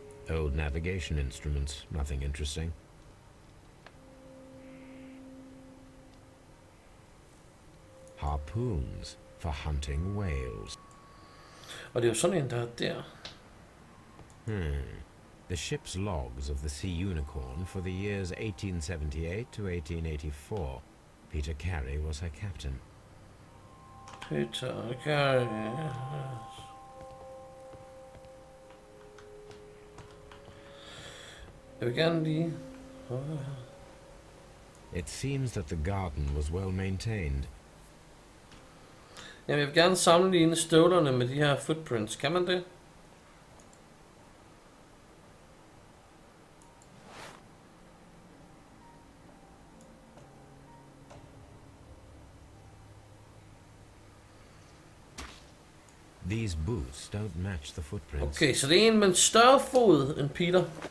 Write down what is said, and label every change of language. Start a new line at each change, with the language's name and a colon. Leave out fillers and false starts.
English: Old navigation instruments. Nothing interesting. Harpoons for hunting whales.
Danish: Og det er jo sådan en, der er der.
English: The ship's logs of the Sea Unicorn for the years 1878 to 1884. Peter Carey was her captain. Peter Carey.
Danish: Jeg vil gerne lige...
English: It seems that the garden was well maintained.
Danish: Jamen, jeg vil gerne sammenligne støvlerne med de her footprints. Kan man det?
English: These boots don't match the footprints.
Danish: Okay, så det er en med en større fod end Peter.